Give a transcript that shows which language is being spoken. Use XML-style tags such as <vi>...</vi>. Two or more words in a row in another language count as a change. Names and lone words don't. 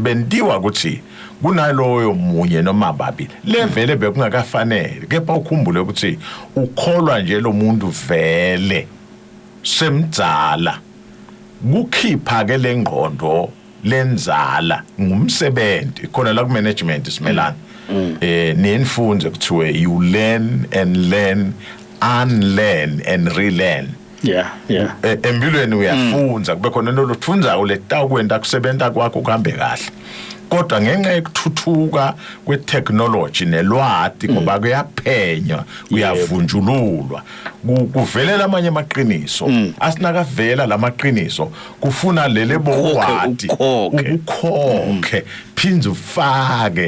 <ss>bentiwa ukuthi kunaloyo munye noma babili levele bekungakafanele kepha ukhumbule ukuthi ukholwa nje lo muntu vele semdzala kukhipha ke lengqondo lenzala ngumsebenzi khona la ku management simelana nenfunze kuthiwe</ss> <en>you learn and learn unlearn and relearn yeah</en> <ss>empilweni uyafunza kube khona nolotfunza uletakwenta kusebenta kwakho kuhambe kahle kodwa ngenxa yokuthuthuka kwetechnology nelwati ngoba kuyaphenywa kuyavunjululwa kuvelela amanye amaqiniso asinakavela lamaqiniso kufuna lele bokwati ukukhokhe phinze ufake</ss>